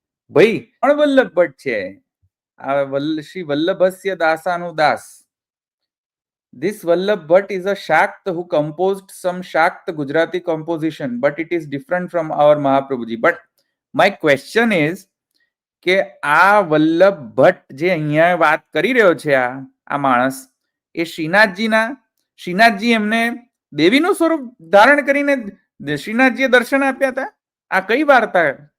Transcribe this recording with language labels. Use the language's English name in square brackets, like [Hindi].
[Gujarati] ભાઈ પણ વલ્લભ ભટ્ટ છે, શ્રી વલ્લભસ્ય દાસાનું દાસ. [English] This Vallabh Bhatt is a Shakt who composed some Shakt Gujarati composition, but it is different from our Mahaprabhuji. But my question is [Gujarati] કે આ વલ્લભ ભટ્ટ જે અહીંયા વાત કરી રહ્યો છે, આ માણસ, એ શ્રીનાથજી એમને દેવીનું સ્વરૂપ ધારણ કરીને શ્રીનાથજીએ દર્શન આપ્યા હતા? આ કઈ વાર્તા?